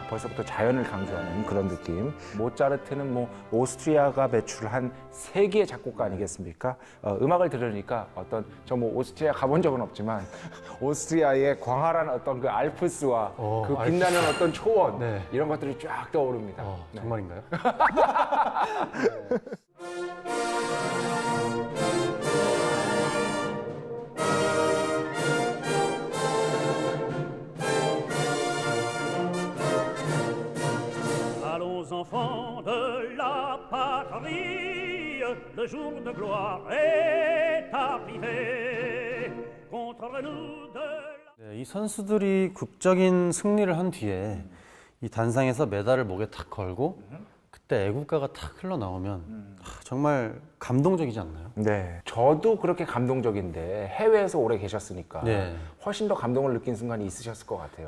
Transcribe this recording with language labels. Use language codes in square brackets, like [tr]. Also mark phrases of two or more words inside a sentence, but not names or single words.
[ko] 벌써부터 자연을 강조하는 그런 느낌. 모차르트는 뭐 오스트리아가 배출한 세계의 작곡가 아니겠습니까? 음악을 들으니까 어떤 저 뭐 오스트리아 가본 적은 없지만 오스트리아의 광활한 어떤 그 알프스와 그 빛나는 어떤 초원 네. 이런 것들이 쫙 떠오릅니다. 네. 정말인가요? [fr] Allons enfants de la patrie, le jour de gloire est arrivé. Contre nous de la... [ko] 네, 이 선수들이 극적인 승리를 한 뒤에 이 단상에서 메달을 목에 탁 걸고 그때 애국가가 탁 흘러나오면 정말 감동적이지 않나요? 네, 저도 그렇게 감동적인데 해외에서 오래 계셨으니까 네. 훨씬 더 감동을 느낀 순간이 있으셨을 것 같아요.